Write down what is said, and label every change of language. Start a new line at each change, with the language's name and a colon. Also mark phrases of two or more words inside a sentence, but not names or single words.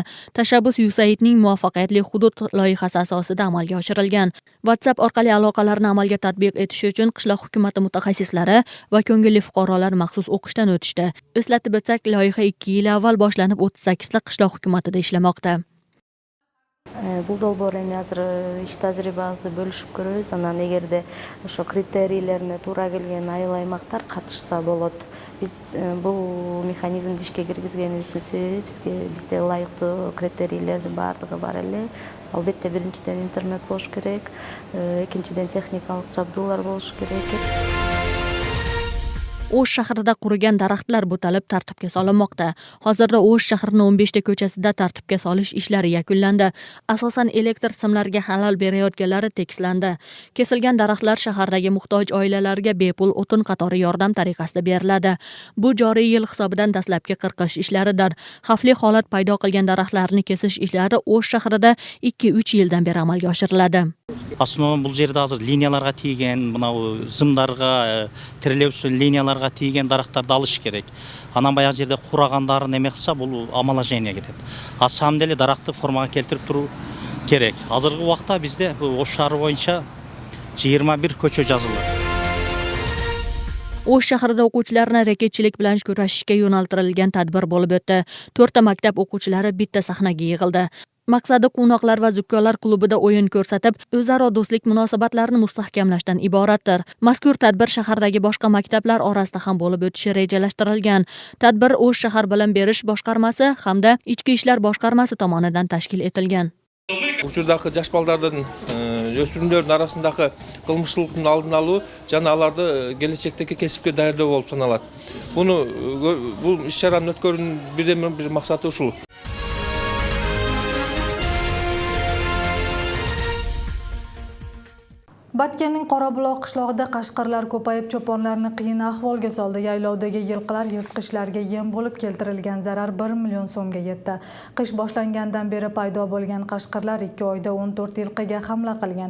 Uzbek: Tashabbus USAIDning muvaffaqiyatli hudud loyihasi asosida amalga oshirilgan. WhatsApp orqali aloqalarni amalga tatbiq etish uchun qishloq hukumati mutaxassislari va ko'ngilli fuqarolar maxsus o'qishdan o'tishdi. Eslatib o'tsak, loyiha 2 yil avval boshlanib 38 ta qishloq hukumatida ishlamoqda.
Kyrgyz: Бул долбоор эми азыр иш тажрыйбабызды бөлүшүп көрөбүз. Анан эгерде ошо критерийлерине туура келген айыл аймактар катышса болот. Биз бул механизмди ишке киргизгенибиздин себеби бизде ылайыктуу критерийлердин баардыгы бар эле. Албетте биринчиден интернет болуш керек, экинчиден техникалык жабдуулар болуш керек.
Uzbek: O'sh shahrida qurigan daraxtlar butalib tartibga solinmoqda. Hozirda O'sh shahrining 15 ta ko'chasida tartibga solish ishlari yakunlandi. Asosan elektr simlariga xalal berayotganlari tekislandi. Kesilgan daraxtlar shahardagi muhtoj oilalarga bepul o'tin qatori yordam tariqasida beriladi. Bu joriy yil hisobidan dastlabki qirqish ishlaridir. Xavfli holat paydo qilgan daraxtlarni kesish ishlari O'sh shahrida 2-3 yildan beri amalga oshiriladi.
Kyrgyz: Основном бул жерде азыр линияларга тийген, мына зымдарга, тирелеп линияларга аларга тийген дарактарды алыш керек. Анан баягы жерде курагандарын эме кылса бул омоложение кетет.
Russian: А самом деле
Kyrgyz: даракты формага келтирип туруу керек. Азыркы убакта бизде Ош шаары боюнча 21 көчө жазылды.
Uzbek: O'sh shahrida o'quvchilarni raketchilik bilan kurashishga yo'naltirilgan tadbir bo'lib o'tdi. 4 maktab o'quvchilari bitta sahnaga yig'ildi. Maqsadi Quvnoqlar va Zukkolar klubida o'yin ko'rsatib, o'zaro do'stlik munosabatlarini mustahkamlashdan iboratdir. Mazkur tadbir shahardagi boshqa maktablar orasida ham bo'lib o'tishi rejalashtirilgan. Tadbir O'sh shahar bilim berish boshqarmasi hamda Ichki ishlar boshqarmasi tomonidan tashkil etilgan.
Kyrgyz: Учурдагы жаш балдардын, өспүрүмдөрдүн арасындагы кылмыштуулуктун алдын алуу жана аларды келечектеги кесипке даярдоо болуп саналат. Бул иш-чаранын өткөрүүнүн бир максаты ушул.
Uzbek: Batkenning Qorabuloq qishlog'ida qashqarlar ko'payib cho'ponlarni qiyin ahvolga soldi. Yaylovdagi yilqilar yirtqichlarga yem bo'lib keltirilgan zarar 1 million so'mga yetdi. Qish boshlangandan beri paydo bo'lgan qashqarlar 2 oyda 14 yilqiga hamla qilgan.